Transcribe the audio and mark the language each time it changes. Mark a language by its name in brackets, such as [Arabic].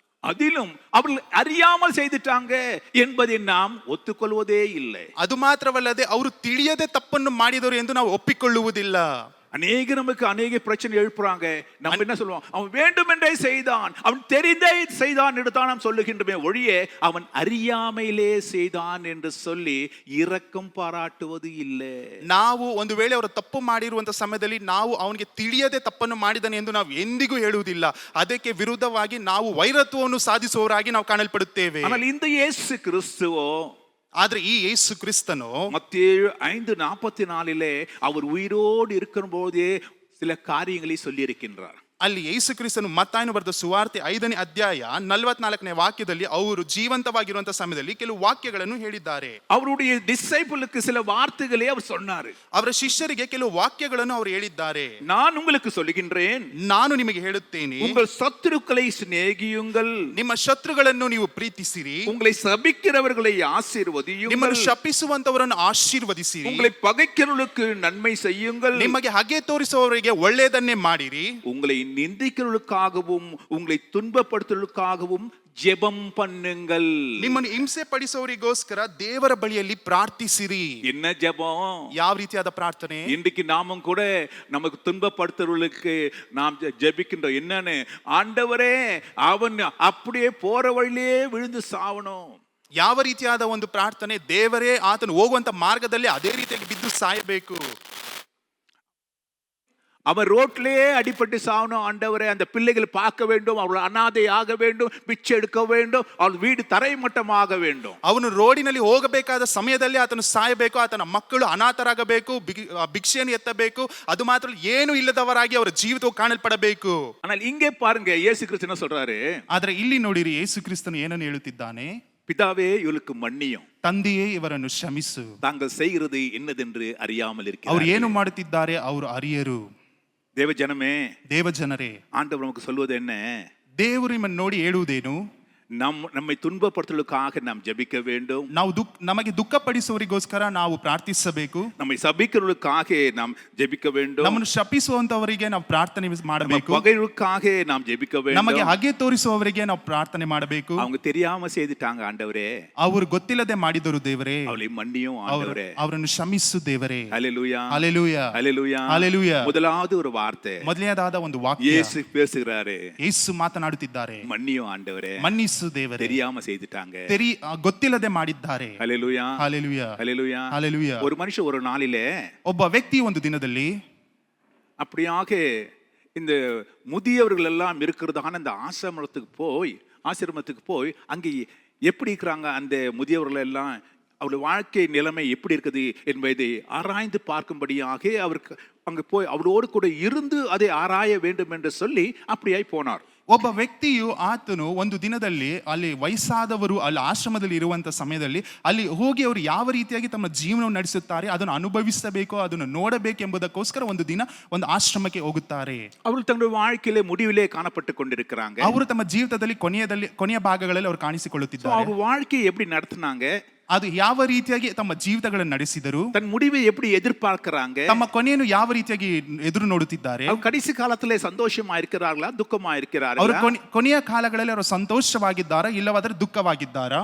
[Tamil] அதிலும் அவர்கள் அறியாமல் செய்துட்டாங்க என்பதை நாம் ஒத்துக்கொள்வதே இல்லை. [Kannada] ಅದು ಮಾತ್ರವಲ್ಲದೆ ಅವರು ತಿಳಿಯದೆ ತಪ್ಪನ್ನು ಮಾಡಿದರು ಎಂದು ನಾವು ಒಪ್ಪಿಕೊಳ್ಳುವುದಿಲ್ಲ. [Tamil] நமக்கு அநேக பிரச்சனை எழுப்புறாங்க. நம்ம என்ன சொல்லுவோம்? அவன் வேண்டுமென்றே செய்தான், அவன் தெரிந்தே செய்தான் என்று தான் நாம் சொல்லுகின்றமே ஒழிய அவன் அறியாமையிலே செய்தான் என்று சொல்லி இரக்கம் பாராட்டுவது இல்லை. [Kannada] ನಾವು ಒಂದು ವೇಳೆ ಅವರು ತಪ್ಪು ಮಾಡಿರುವಂತ ಸಮಯದಲ್ಲಿ ನಾವು ಅವನಿಗೆ ತಿಳಿಯದೆ ತಪ್ಪನ್ನು ಮಾಡಿದನೆ ಎಂದು ನಾವು ಎಂದಿಗೂ ಹೇಳುವುದಿಲ್ಲ. ಅದಕ್ಕೆ ವಿರುದ್ಧವಾಗಿ ನಾವು ವೈರತ್ವವನ್ನು ಸಾಧಿಸುವವರಾಗಿ ನಾವು ಕಾಣಲ್ಪಡುತ್ತೇವೆ. [Tamil] ஆனால் இந்த இயேசு கிறிஸ்துவோ, [Kannada] ಆದ್ರೆ ಈ ಯೇಸು ಕ್ರಿಸ್ತನು [Tamil] மத்தேயு 5:44 அவர் உயிரோடு இருக்கும் போதே சில காரியங்களை சொல்லி இருக்கின்றார். [Kannada] ಅಲ್ಲಿ ಯೇಸು ಕ್ರಿಸ್ತನು ಮತ್ತಾಯನು ಬರೆದ ಸುವಾರ್ತೆ 5ನೇ ಅಧ್ಯಾಯ 44ನೇ ವಾಕ್ಯದಲ್ಲಿ ಅವರು ಜೀವಂತವಾಗಿರುವಂತ ಸಮಯದಲ್ಲಿ ಕೆಲವು ವಾಕ್ಯಗಳನ್ನು ಹೇಳಿದ್ದಾರೆ. [Tamil] அவருடைய டிசைபிளுக்கு சில வார்த்தைகளை அவர் சொன்னார். [Kannada] ಅವರ ಶಿಷ್ಯರಿಗೆ ಕೆಲವು ವಾಕ್ಯಗಳನ್ನು ಅವರು ಹೇಳಿದ್ದಾರೆ. [Tamil] நான் உங்களுக்கு சொல்லுகின்றேன், [Kannada] ನಾನು ನಿಮಗೆ ಹೇಳುತ್ತೇನೆ, [Tamil] உங்கள் சத்துருக்களை சிநேகியுங்கள், [Kannada] ನಿಮ್ಮ ಶತ್ರುಗಳನ್ನು ನೀವು ಪ್ರೀತಿಸಿರಿ, [Tamil] உங்களை சபிக்கிறவர்களை ஆசீர்வதியுங்கள், [Kannada] ನಿಮ್ಮನ್ನು ಶಪಿಸುವಂತವರನ್ನು ಆಶೀರ್ವದಿಸಿರಿ, [Tamil] உங்களை பகைக்கிறவர்களுக்கு நன்மை செய்யுங்கள், [Kannada] ನಿಮಗೆ ಹಗೆ ತೋರಿಸುವವರಿಗೆ ಒಳ್ಳೆಯದನ್ನೇ ಮಾಡಿರಿ, [Tamil] உங்களை நிந்திக்கிறவர்களுக்காகவும் உங்களை துன்பப்படுத்துவதற்காகவும் ஜெபம் பண்ணுங்கள். [Kannada] ನಿಮ್ಮನ್ನು ಹಿಂಸೆ ಪಡಿಸುವವರಿಗೋಸ್ಕರ ದೇವರ ಬಳಿಯಲ್ಲಿ ಪ್ರಾರ್ಥಿಸಿರಿ. [Tamil] என்ன ஜெபம்? [Kannada] ಯಾವ ರೀತಿಯಾದ ಪ್ರಾರ್ಥನೆ? [Tamil] இன்றைக்கு நாமும் கூட நமக்கு துன்பப்படுத்துறவர்களுக்கு நாம் ஜெபிக்கின்றோம். என்னன்னு? ஆண்டவரே அவன் அப்படியே போற வழியிலே விழுந்து சாவணும். [Kannada] ಯಾವ ರೀತಿಯಾದ ಒಂದು ಪ್ರಾರ್ಥನೆ? ದೇವರೇ ಆತನು ಹೋಗುವಂತ ಮಾರ್ಗದಲ್ಲಿ ಅದೇ ರೀತಿಯಾಗಿ ಬಿದ್ದು ಸಾಯಬೇಕು. [Tamil] அவன் ரோட்லயே அடிபட்டு சாவணும். ஆண்டவரே அந்த பிள்ளைகள் பார்க்க வேண்டும், அவர்கள் அனாதை ஆக வேண்டும், பிச்சை எடுக்க வேண்டும், அவள் வீடு தரைமட்டமாக வேண்டும். [Kannada] ಅವನು ರೋಡಿನಲ್ಲಿ ಹೋಗಬೇಕಾದ ಸಮಯದಲ್ಲಿ ಆತನು ಸಾಯಬೇಕು, ಆತನ ಮಕ್ಕಳು ಅನಾಥರಾಗಬೇಕು, ಭಿಕ್ಷೆಯನ್ನು ಎತ್ತಬೇಕು, ಅದು ಮಾತ್ರ ಏನು ಇಲ್ಲದವರಾಗಿ ಅವರ ಜೀವಿತವು ಕಾಣಲ್ಪಡಬೇಕು. [Tamil] ஆனால் இங்கே பாருங்க, இயேசು கிறிஸ்து என்ன சொல்றாரு? [Kannada] ಆದ್ರೆ ಇಲ್ಲಿ ನೋಡಿರಿ, ಯೇಸು ಕ್ರಿಸ್ತನು ಏನನ್ನು ಹೇಳುತ್ತಿದ್ದಾನೆ? [Tamil] பிதாவே இவளுக்கு மன்னியும், [Kannada] ತಂದೆಯೇ ಇವರನ್ನು ಕ್ಷಮಿಸು, [Tamil] தாங்கள் செய்கிறது என்னதென்று அறியாமல் இருக்கிறார்கள். [Kannada] ಅವರು ಏನು ಮಾಡುತ್ತಿದ್ದಾರೆ ಅವರು ಅರಿಯರು. [Tamil] தேவ ஜனமே, [Kannada] ದೇವ ಜನರೇ, [Tamil] ஆண்டவர் நமக்கு சொல்வது என்ன? [Kannada] ದೇವರು ನಿಮ್ಮನ್ನು ನೋಡಿ ಹೇಳುವುದೇನು? [Tamil] நம்மை துன்பப்படுத்துவதற்காக நாம் ஜெபிக்க வேண்டும். [Kannada] ನಮಗೆ ದುಃಖ ಪಡಿಸುವವರಿಗೋಸ್ಕರ ನಾವು ಪ್ರಾರ್ಥಿಸಬೇಕು. [Tamil] நம்மை சபிக்கிறவர்களுக்காக நாம் ஜெபிக்க வேண்டும். [Kannada] ನಮ್ಮನ್ನು ಶಪಿಸುವಂತವರಿಗೆ ನಾವು ಪ್ರಾರ್ಥನೆ ಮಾಡಬೇಕು. [Tamil] பகைவர்களுக்காக நாம் ஜெபிக்க வேண்டும். [Kannada] ನಮಗೆ ಹಗೆ ತೋರಿಸುವವರಿಗೆ ನಾವು ಪ್ರಾರ್ಥನೆ ಮಾಡಬೇಕು. [Tamil] அவங்க தெரியாம செய்துட்டாங்க ஆண்டவரே, [Kannada] ಅವರು ಗೊತ್ತಿಲ್ಲದೆ ಮಾಡಿದರು ದೇವರೇ, [Tamil] அவளை மன்னியும் ஆண்டவரே, [Kannada] ಅವರನ್ನು ಕ್ಷಮಿಸು ದೇವರೇ. [Tamil] ஹல்லேலூயா, ஹல்லேலூயா, ஹல்லேலூயா, ஹல்லேலூயா. முதலாவது ஒரு வார்த்தை, [Kannada] ಮೊದಲನೇದಾದ ಒಂದು ವಾಕ್ಯ, [Tamil] இயேசு பேசுகிறாரு, [Kannada] ಯೇಸು ಮಾತನಾಡುತ್ತಿದ್ದಾರೆ, [Tamil] மன்னியும் ஆண்டவரே, [Kannada] ಮನ್ನಿಸು ದೇವರೇ, [Tamil] தெரியாம செய்துட்டாங்க, [Kannada] ಗೊತ್ತಿಲ್ಲದೆ ಮಾಡಿದ್ದಾರೆ. [Tamil] ஹல்லேலூயா, ஹல்லேலூயா, ஹல்லேலூயா, ஹல்லேலூயா. ஒரு மனுஷன் ஒரு நாளிலே, [Kannada] ಒಬ್ಬ ವ್ಯಕ್ತಿ ಒಂದು ದಿನದಲ್ಲಿ [Tamil] அப்படியாக இந்த முதியவர்கள் எல்லாம் இருக்கிறதான அந்த ஆசிரமத்துக்கு போய் அங்கே எப்படி இருக்கிறாங்க அந்த முதியவர்கள் எல்லாம், அவருடைய வாழ்க்கை நிலைமை எப்படி இருக்குது என்பதை ஆராய்ந்து பார்க்கும்படியாக அவருக்கு அங்கே போய் அவரோடு கூட இருந்து அதை ஆராய வேண்டும் என்று சொல்லி அப்படியாய் போனார். [Kannada] ಒಬ್ಬ ವ್ಯಕ್ತಿಯು ಆತನು ಒಂದು ದಿನದಲ್ಲಿ ಅಲ್ಲಿ ವಯಸ್ಸಾದವರು ಅಲ್ಲಿ ಆಶ್ರಮದಲ್ಲಿ ಇರುವಂತ ಸಮಯದಲ್ಲಿ ಅಲ್ಲಿ ಹೋಗಿ ಅವರು ಯಾವ ರೀತಿಯಾಗಿ ತಮ್ಮ ಜೀವನವನ್ನು ನಡೆಸುತ್ತಾರೆ ಅದನ್ನು ಅನುಭವಿಸಬೇಕು, ಅದನ್ನು ನೋಡಬೇಕೆಂಬುದಕ್ಕೋಸ್ಕರ ಒಂದು ದಿನ ಒಂದು ಆಶ್ರಮಕ್ಕೆ ಹೋಗುತ್ತಾರೆ. [Tamil] அவர்கள் தங்களுடைய வாழ்க்கையிலே முடிவிலே காணப்பட்டு கொண்டிருக்கிறாங்க. [Kannada] ಅವರು ತಮ್ಮ ಜೀವಿತದಲ್ಲಿ ಕೊನೆಯ ಭಾಗಗಳಲ್ಲಿ ಅವರು ಕಾಣಿಸಿಕೊಳ್ಳುತ್ತಿದ್ದಾರೆ. [Tamil] அவங்க வாழ்க்கையை எப்படி நடத்துனாங்க, [Kannada] ಅದು ಯಾವ ರೀತಿಯಾಗಿ ತಮ್ಮ ಜೀವಿತಗಳನ್ನು ನಡೆಸಿದರು, [Tamil] தன் முடிவை எப்படி எதிர்பார்க்கறாங்க, [Kannada] ತಮ್ಮ ಕೊನೆಯನ್ನು ಯಾವ ರೀತಿಯಾಗಿ ಎದುರು ನೋಡುತ್ತಿದ್ದಾರೆ, [Tamil] அவங்க கடைசி காலத்திலே சந்தோஷமா இருக்கிறார்களா துக்கமா [Kannada] ಅವರು [Tamil] இருக்கிறார்களா [Kannada] ಕೊನೆಯ ಕಾಲಗಳಲ್ಲಿ ಅವರು ಸಂತೋಷವಾಗಿದ್ದಾರಾ ಇಲ್ಲವಾದರೆ ದುಃಖವಾಗಿದ್ದಾರಾ